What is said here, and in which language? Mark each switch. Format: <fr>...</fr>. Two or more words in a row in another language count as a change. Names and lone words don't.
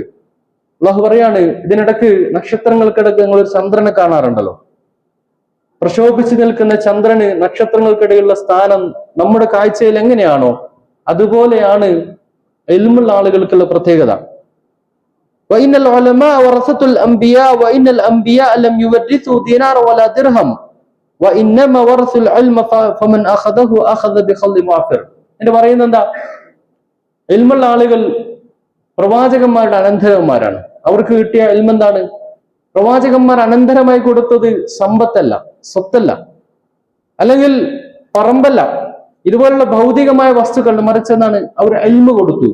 <ml>അള്ളാഹു പറയാണ്, ഇതിനിടക്ക് നക്ഷത്രങ്ങൾക്കിടക്ക് നിങ്ങൾ ഒരു ചന്ദ്രനെ കാണാറുണ്ടല്ലോ. പ്രശോഭിച്ചു നിൽക്കുന്ന ചന്ദ്രന് നക്ഷത്രങ്ങൾക്കിടയിലുള്ള സ്ഥാനം നമ്മുടെ കാഴ്ചയിൽ എങ്ങനെയാണോ അതുപോലെയാണ് ഇൽമുള്ള ആളുകൾക്കുള്ള പ്രത്യേകത.</ml> <ar>وإن العلماء ورثة الأنبياء وإن الأنبياء لم يورثوا دينار ولا درهم وإنما ورثوا العلم فمن أخذه أخذ بخل وافر.</ar> <ml>എന്ന് പറയുന്നത് എന്താ? ഇൽമുള്ള ആളുകൾ പ്രവാചകന്മാരുടെ അനന്തരന്മാരാണ്. അവർക്ക് കിട്ടിയ ഇൽമ് എന്താണ്? പ്രവാചകന്മാർ അനന്തരമായി കൊടുത്തത് സമ്പത്തല്ല, സ്വത്തല്ല, അല്ലെങ്കിൽ പറമ്പല്ല, ഇതുപോലുള്ള ഭൗതികമായ വസ്തുക്കൾ, മറിച്ചെന്നാണ് അവർ ഇൽമ് കൊടുത്തു.</ml>